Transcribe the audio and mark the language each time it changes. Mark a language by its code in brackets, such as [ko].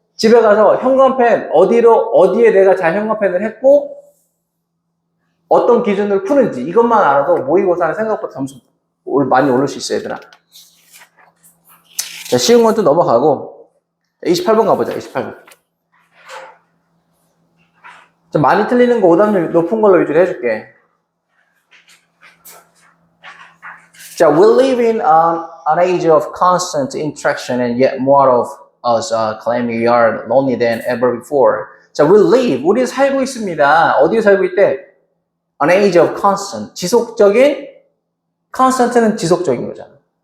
[ko] 집에 가서 형광펜 어디에 내가 잘 형광펜을 했고 어떤 기준으로 푸는지 이것만 알아도 모의고사는 생각보다 점수 많이 오를 수 있어, 얘들아. 자, 쉬운 건 또 넘어가고 28번 가보자. 28번. 좀 많이 틀리는 거 오답률 높은 걸로 위주로 해줄게. [en] 자, we live in an age of constant interaction and yet more of us claim we are lonely than ever before. [ko] 자, [en] we live, [ko] 우리 살고 있습니다. 어디에 살고 있대? [en] An age of constant, [ko] 지속적인, [en] constant는 [ko] 지속적인 거잖아.